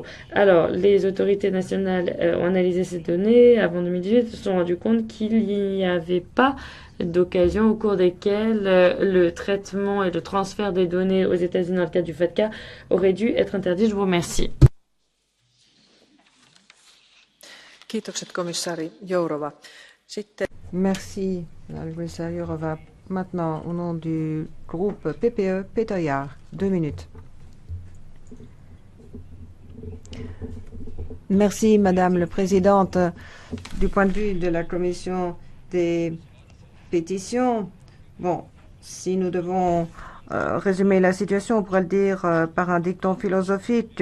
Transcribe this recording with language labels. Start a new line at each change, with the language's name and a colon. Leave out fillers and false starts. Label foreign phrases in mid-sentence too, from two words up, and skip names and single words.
French: Alors, les autorités nationales ont analysé ces données avant 2018 se sont rendues compte qu'il n'y avait pas d'occasions au cours desquelles le traitement et le transfert des données aux États-Unis dans le cadre du FATCA aurait dû être interdit. Je vous remercie.
Finnish: Kiitokset komissaari Jourova.
French: Merci, Madame Jourova. Maintenant, au nom du groupe PPE, Peter Jaar, 2 minutes. Merci, Madame la Présidente. Du point de vue de la Commission des pétitions, bon, si nous devons résumer la situation, on pourrait le dire par un dicton philosophique.